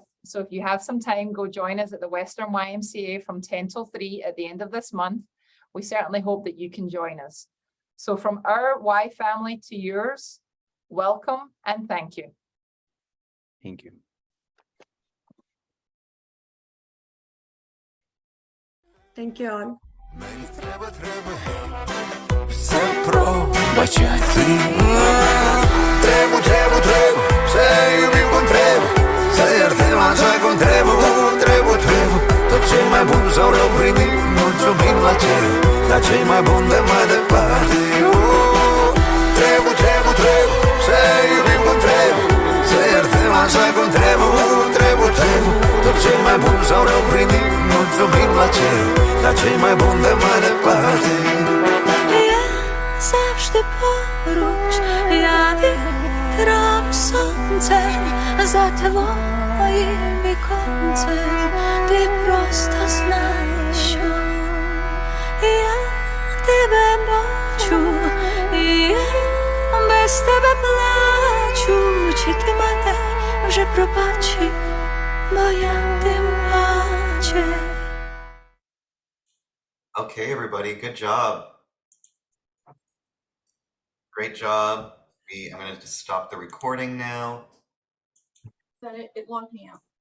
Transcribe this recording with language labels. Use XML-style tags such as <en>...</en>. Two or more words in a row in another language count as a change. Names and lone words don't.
<en>So if you have some time, go join us at the Western YMCA from 10 till 3 at the end of this month. We certainly hope that you can join us. So from our Y family to yours, welcome and thank you. Thank you. Thank you all.</en> <uk>Все пробачати.</uk> <ro>Trebu, se iubim cum trebuie. Să iertăm așa cum trebuie. Tot ce mai bun sau rău primim, mulțumim la cer. Dar ce mai bun de mai departe. Trebu, se iubim cum trebuie. Să iertăm așa cum trebuie. Tot ce mai bun sau rău primim, mulțumim la cer. Dar ce mai bun de mai departe.</ro> <uk>Завжди поруч, я вітром сонцем за твоїм віконцем. Ти просто знай, що я тебе бачу, і я без тебе плачу. Чи ти мене вже пробачив, бо я тим паче.</uk> <en>Okay, everybody, good job. Great job. I'm going to just stop the recording now. It logged me out.</en>